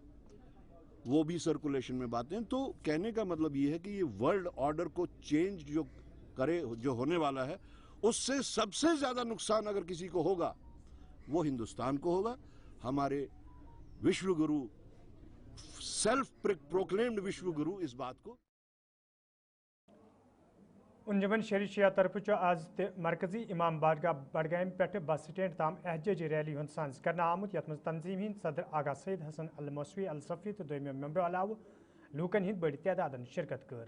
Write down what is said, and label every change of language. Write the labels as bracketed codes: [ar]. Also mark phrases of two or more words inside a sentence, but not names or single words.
[hi] वो भी सर्कुलेशन में बातें। तो कहने का मतलब ये है कि ये [en] world order [hi] को चेंज जो होने वाला है, उससे सबसे ज्यादा नुकसान अगर किसी को होगा वो हिंदुस्तान को होगा। हमारे विश्व गुरु, [en] self proclaimed [hi] विश्व गुरु इस बात को [ks] अंजुमन शरीशिया तरफ आज मरकजी इमाम बारगाह बडगाम पे [en] bus stand [ks] ताम एहतजाजी रैली हूं सांस करना आमुत यथ मज तंजीम हिंद सदर आगा सईद हसन अल मौसवी अल सफ़ी तो दोम मेंबर अलाव लूकन हिंद बड़ी तादाद शिरकत कर।